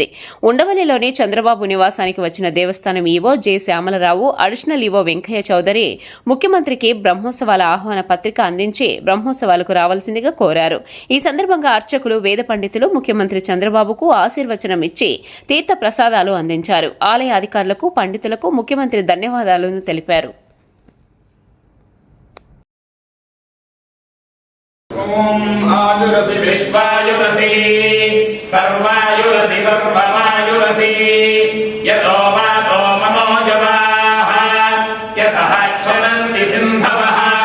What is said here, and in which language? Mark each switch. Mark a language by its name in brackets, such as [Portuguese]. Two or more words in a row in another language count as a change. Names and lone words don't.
[Telugu] ఉండవల్లిలోని చంద్రబాబు నివాసానికి వచ్చిన దేవస్థానం ఈవో జె శ్యామలరావు, అడిషనల్ ఈవో వెంకయ్య చౌదరి ముఖ్యమంత్రికి బ్రహ్మోత్సవాల ఆహ్వాన పత్రిక అందించి బ్రహ్మోత్సవాలకు రావాల్సిందిగా కోరారు. ఈ సందర్భంగా అర్చకులు, వేద పండితులు ముఖ్యమంత్రి చంద్రబాబుకు ఆశీర్వచనం ఇచ్చి తీర్థ ప్రసాదాలు అందించారు. ఆలయ అధికారులకు, పండితులకు ముఖ్యమంత్రి ధన్యవాదాలను తెలిపారు. [Sanskrit] आयुरसि विश्वायुरसि सर्वायुरसि सर्वमायुरसि यतो वातो मनोजवाः यतः क्षरन्ति सिन्धवः